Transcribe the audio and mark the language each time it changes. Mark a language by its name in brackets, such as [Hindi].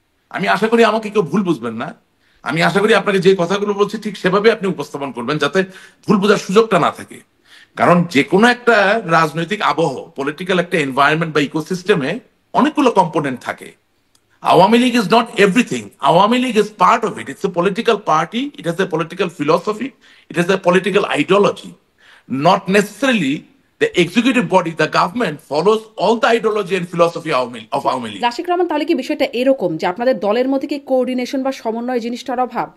[Bangla] আমি আশা করি আমাকে কেউ ভুল বুঝবেন না। আমি আশা করি আপনাকে যে কথাগুলো বলছি ঠিক সেভাবে আপনি উপস্থাপন করবেন, যাতে ভুল বোঝার সুযোগটা না থাকে। কারণ যে কোনো একটা রাজনৈতিক আবহ, পলিটিক্যাল একটা এনভায়রনমেন্ট বা ইকোসিস্টেমে অনেকগুলো কম্পোনেন্ট থাকে। [English] Awami League is not everything. Awami League is part of it. It's a political party. It has a political philosophy. It has a political ideology. Not necessarily the executive body, the government follows all the ideology and philosophy of Awami League. [Bangla] Rasik Rahman, তাহলে কি বিষয়টা এরকম যে আপনাদের দলের মধ্যে কি coordination বা সমন্বয় জিনিসটার অভাব?